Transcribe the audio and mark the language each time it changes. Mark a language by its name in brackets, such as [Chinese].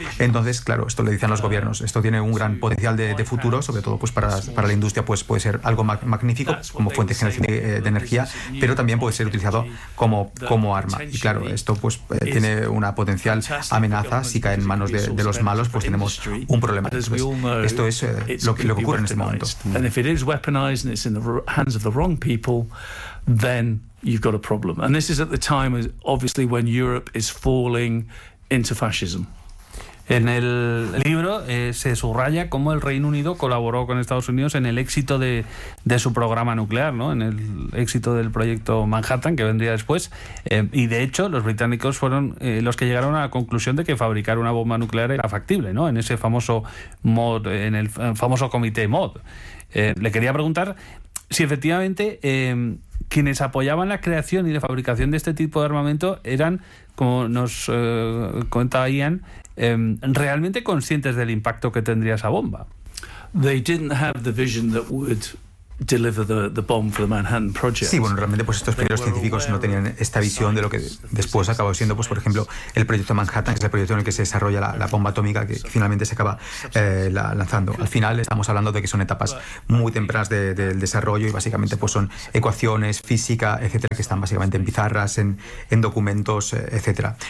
[Spanish] Entonces, claro, esto le dicen los gobiernos, esto tiene un gran potencial de futuro, sobre todo pues para la industria pues puede ser algo magnífico como fuente de generación de energía, pero también puede ser utilizado como arma. Y claro, esto pues tiene una potencial amenaza, si cae en manos de los malos, pues tenemos un problema. Entonces, esto es lo que ocurre en este momento. [English] And it's in the hands of the wrong people, then you've got a problem. And this is at the time, obviously, when Europe is falling into fascism. [Spanish] En el libro se subraya cómo el Reino Unido colaboró con Estados Unidos en el éxito de su programa nuclear, ¿no? En el éxito del proyecto Manhattan, que vendría después. Y de hecho, los británicos fueron los que llegaron a la conclusión de que fabricar una bomba nuclear era factible, ¿no? En ese famoso MOD, en el famoso comité MOD. Le quería preguntar si efectivamente quienes apoyaban la creación y la fabricación de este tipo de armamento eran, como nos contaba Ian, realmente conscientes del impacto que tendría esa bomba. [English] They didn't have the vision that would deliver the bomb for the Manhattan Project. [Spanish] Sí, bueno, realmente pues estos primeros científicos no tenían esta visión de lo que después acabó siendo, pues por ejemplo, el proyecto Manhattan, que es el proyecto en el que se desarrolla la bomba atómica que finalmente se acaba lanzando. Al final estamos hablando de que son etapas muy tempranas del desarrollo y básicamente pues son ecuaciones, física, etcétera, que están básicamente en pizarras, en documentos, etcétera.